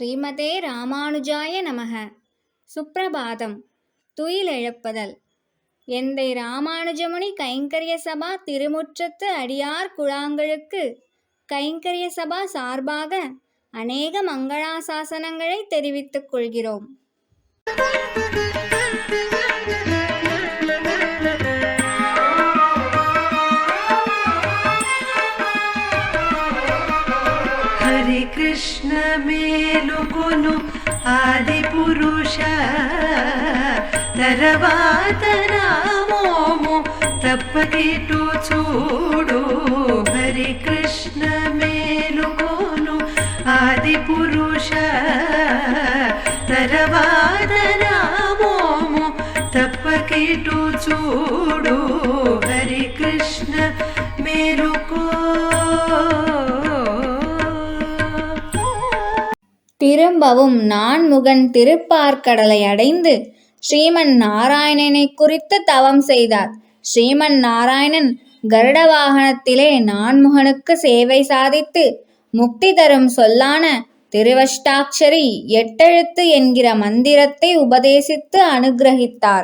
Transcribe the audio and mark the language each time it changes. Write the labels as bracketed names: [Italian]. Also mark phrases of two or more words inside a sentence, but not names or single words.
[Sanskrit] श्रीमते रामानुजाय नमः. சுப்ரபாதம். [Tamil] துயிலெழுப்புதல். எந்தை ராமானுஜமுனி கைங்கரிய சபா திருமுற்றத்து அடியார் குழாங்களுக்கு கைங்கரிய சபா சார்பாக அநேக மங்களாசாசனங்களை தெரிவித்துக் கொள்கிறோம். [Telugu] హరి కృష్ణ మేలుకొను ఆది పురుష తర్వాత నామోము తప్పకిటు చూడు. హరి కృష్ణ మేలుకొను ఆది పురుష తర్వాత నామోము తప్పకిటు చూడు. హరి కృష్ణ మేలుకో. [Tamil] திரும்பவும் நான்முகன் திருப்பார்க்கடலை அடைந்து ஸ்ரீமன் நாராயணனை குறித்து தவம் செய்தார். ஸ்ரீமன் நாராயணன் கருட வாகனத்திலே நான்முகனுக்கு சேவை சாதித்து முக்தி தரும் சொல்லான திருவஷ்டாட்சரி 8 எழுத்து என்கிற மந்திரத்தை உபதேசித்து அனுகிரகித்தார்.